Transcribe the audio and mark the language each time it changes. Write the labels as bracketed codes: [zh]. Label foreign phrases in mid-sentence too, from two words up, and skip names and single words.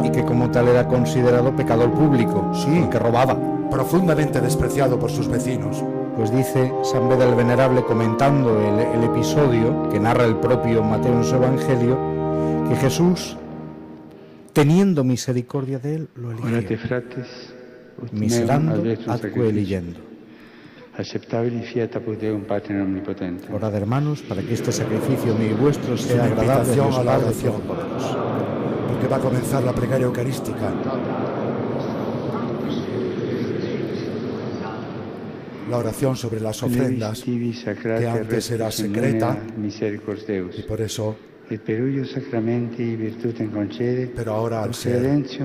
[es] Y que como tal era considerado pecador público, sí, que robaba. Profundamente despreciado por sus vecinos. Pues dice San Beda el Venerable, comentando el episodio que narra el propio Mateo en su Evangelio, que Jesús, teniendo misericordia de él, lo eligió. [la] Miserando atque eligendo. [es] Orad, hermanos, para que este sacrificio mío y vuestro sea agradable a Dios Padre Todopoderoso. Porque va a comenzar la plegaria eucarística. La oración sobre las ofrendas, que antes era secreta, y por eso, pero ahora al ser